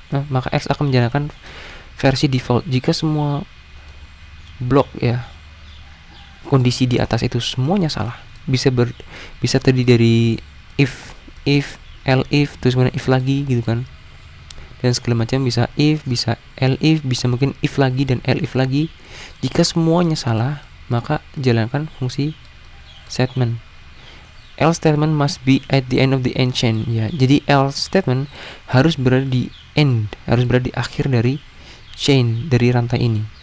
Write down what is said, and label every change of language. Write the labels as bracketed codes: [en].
[id] Maka else akan menjalankan versi default. Jika semua blok ya, kondisi di atas itu semuanya salah, bisa terdiri dari if, elif, terus kemudian if lagi gitu kan, dan segala macam. Bisa elif, bisa mungkin if lagi dan elif lagi. Jika semuanya salah, maka jalankan fungsi statement. [en] Else statement must be at the end of the end chain. [id] Ya, jadi else statement harus berada di end, harus berada di akhir dari chain, dari rantai ini.